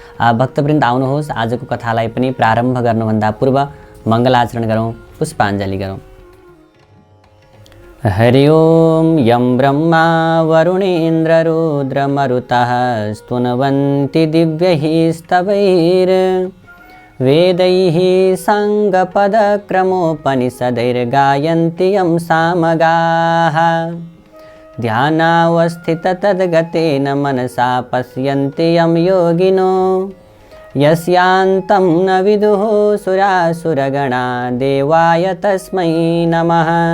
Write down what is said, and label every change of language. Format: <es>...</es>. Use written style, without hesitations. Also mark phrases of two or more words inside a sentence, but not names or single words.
<ne>भक्तवृन्द आउनुहोस्, आजको कथालाई पनि प्रारम्भ गर्नुभन्दा पूर्व मङ्गलाचरण गरौँ, पुष्पाञ्जली गरौँ।</ne> <sa>हरि ओम यं ब्रह्मा वरुणेन्द्र रुद्रमरुतः स्तुवन्ति दिव्यैः स्तवैर् वेदैः साङ्गपदक्रमोपनिषदैर्गायन्ति यं सामगाः ध्यानावस्थिततद्गतेन मनसा पश्यन्ति यं योगिनो यस्यान्तं न विदुः सुरासुरगणा देवाय तस्मै नमः।</sa>